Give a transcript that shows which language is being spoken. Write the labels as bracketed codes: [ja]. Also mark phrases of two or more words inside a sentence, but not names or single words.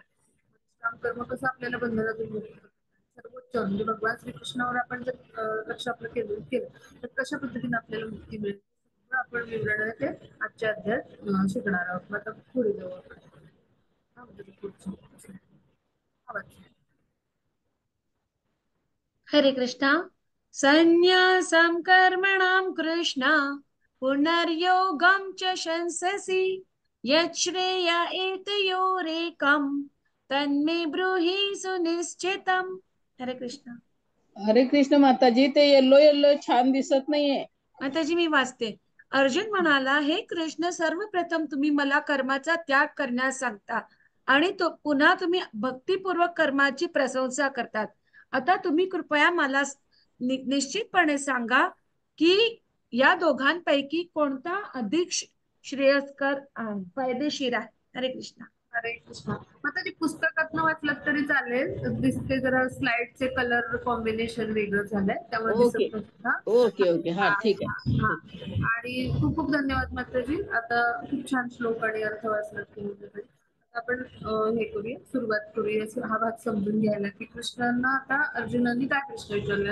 [mr] काम कर्म कसं आपल्याला बंधनातून मुक्त सर्वोच्च म्हणजे भगवान श्रीकृष्णावर आपण जर लक्ष आपलं केंद्रित केलं तर कशा पद्धतीने आपल्याला मुक्ती मिळेल आपण विवरण ते आजच्या अध्यायात शिकणार आहोत. आता पुढे जाऊ आपण. हरे कृष्णा. [sa] संन्यासं कर्मणां कृष्ण पुनर्योगं च शंससि यच्छ्रेय एतयोरेकं तन्मे ब्रूहि सुनिश्चितम्. [mr] हरे कृष्णा. हरे कृष्ण माताजी, ते [en] yellow yellow [mr] छान दिसत नाहीये. माताजी मी वाचते. अर्जुन म्हणाला, हे कृष्ण सर्वप्रथम तुम्ही मला कर्माचा त्याग करण्यास सांगता आणि तो पुन्हा तुम्ही भक्तिपूर्वक कर्माची प्रशंसा करतात. आता तुम्ही कृपया मला निश्चितपणे सांगा की या दोघांपैकी कोणता अधिक श्रेयस्कर फायदेशीर आहे. हरे कृष्ण. हरे कृष्ण. आता जे पुस्तकातनं वाचलं तरी चालेल, दिसते जरा स्लाइडचे [en] colour combination [mr] वेगळं झालंय त्यामुळे ओके दिसत नसतं. [en] okay okay [mr] हा ठीक आहे. आणि खूप खूप धन्यवाद माताजी. आता खूप छान श्लोक आणि अर्थ वाचला तुम्ही. आपण हे करूया, सुरुवात करूया हा भाग समजून घ्यायला की कृष्णांना आता अर्जुनांनी काय प्रश्न विचारले.